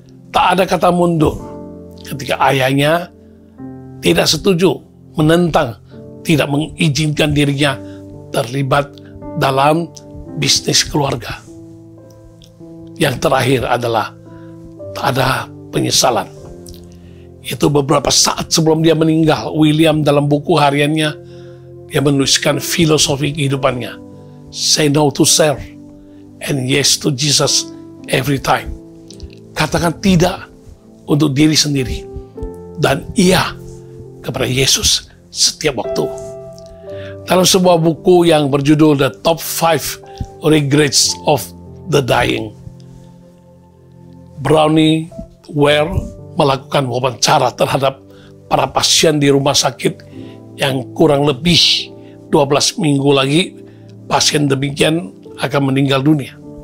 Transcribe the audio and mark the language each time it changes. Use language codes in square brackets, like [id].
[id] Tak ada kata mundur ketika ayahnya tidak setuju, menentang, tidak mengizinkan dirinya terlibat dalam bisnis keluarga. Yang terakhir adalah tak ada penyesalan. Itu beberapa saat sebelum dia meninggal, William dalam buku hariannya, dia menuliskan filosofi kehidupannya. [en] Say no to self and yes to Jesus every time. [id] Katakan tidak untuk diri sendiri dan iya kepada Yesus setiap waktu. Dalam sebuah buku yang berjudul The Top 5 Regrets of the Dying, Brownie Ware melakukan wawancara terhadap para pasien di rumah sakit yang kurang lebih 12 minggu lagi pasien demikian akan meninggal dunia.